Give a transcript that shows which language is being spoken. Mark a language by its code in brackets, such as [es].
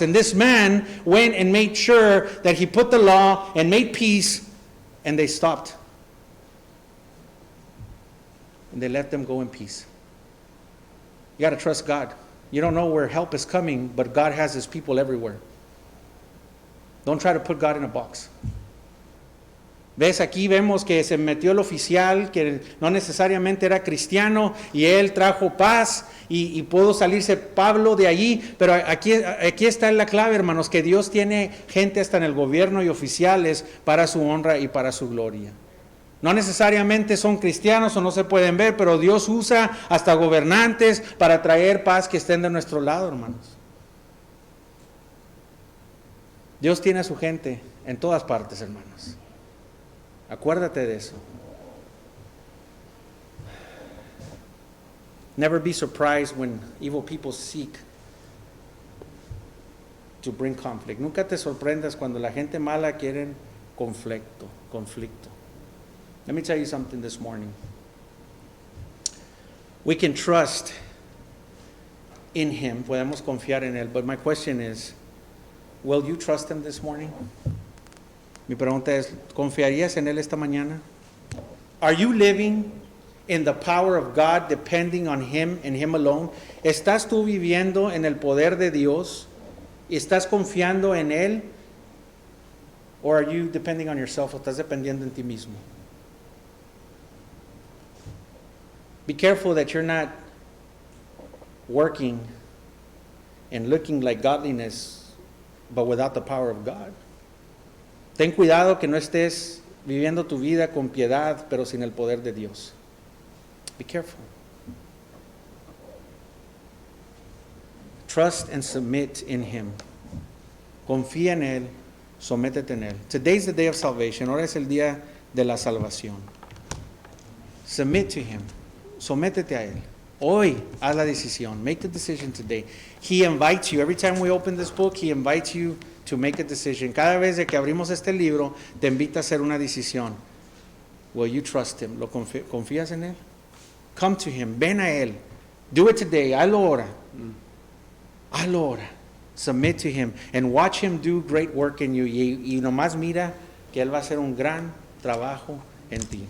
[en] And this man went and made sure that he put the law and made peace, and they stopped. And they let them go in peace. You got to trust God. You don't know where help is coming, but God has his people everywhere. Don't try to put God in a box. ¿Ves? [es] Aquí vemos que se metió el oficial que no necesariamente era cristiano y él trajo paz y pudo salirse Pablo de allí, pero aquí está la clave, hermanos, que Dios tiene gente hasta en el gobierno y oficiales para su honra y para su gloria. No necesariamente son cristianos o no se pueden ver, pero Dios usa hasta gobernantes para traer paz que estén de nuestro lado, hermanos. Dios tiene a su gente en todas partes, hermanos. Acuérdate de eso. [en] Never be surprised when evil people seek to bring conflict. [es] Nunca te sorprendas cuando la gente mala quiere conflicto. [en] Let me tell you something this morning. We can trust in him. [es] Podemos confiar en él. [en] But my question is, will you trust him this morning? [es] Mi pregunta es, ¿confiarías en él esta mañana? [en] Are you living in the power of God, depending on him and him alone? [es] ¿Estás tú viviendo en el poder de Dios? ¿Estás confiando en él? [en] Or are you depending on yourself? [es] ¿O estás dependiendo en ti mismo? [en] Be careful that you're not working and looking like godliness, but without the power of God. [es] Ten cuidado que no estés viviendo tu vida con piedad, pero sin el poder de Dios. [en] Be careful. Trust and submit in him. [es] Confía en él, sométete en él. [en] Today's the day of salvation. [es] Ahora es el día de la salvación. [en] Submit to him. [es] Sométete a él. Hoy haz la decisión. [en] Make the decision today. He invites you. Every time we open this book, he invites you to make a decision. [es] Cada vez que abrimos este libro, te invita a hacer una decisión. [en] Will you trust him? [es] ¿Confías en él? [en] Come to him. [es] Ven a él. [en] Do it today. [es] Hazlo ahora. Hazlo ahora. [en] Submit to him and watch him do great work in you. [es] Y nomás mira que él va a hacer un gran trabajo en ti.